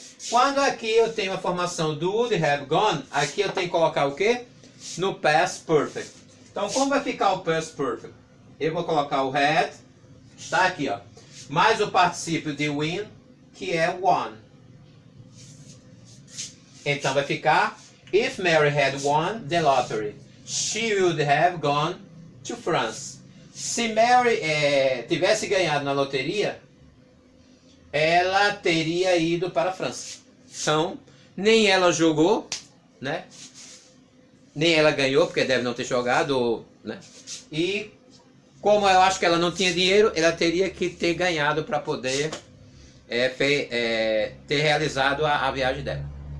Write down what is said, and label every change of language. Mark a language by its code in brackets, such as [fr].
[pt] Quando aqui eu tenho a formação do would have gone, aqui eu tenho que colocar o quê? No past perfect. Então, como vai ficar o past perfect? Eu vou colocar o had, está aqui, ó, mais o particípio de win, que é won. Então vai ficar: [en] if Mary had won the lottery, she would have gone to France. [pt] Se Mary tivesse ganhado na loteria, ela teria ido para a França. Então, nem ela jogou, né? Nem ela ganhou, porque deve não ter jogado, né? E como eu acho que ela não tinha dinheiro, ela teria que ter ganhado para poder ter realizado a viagem dela.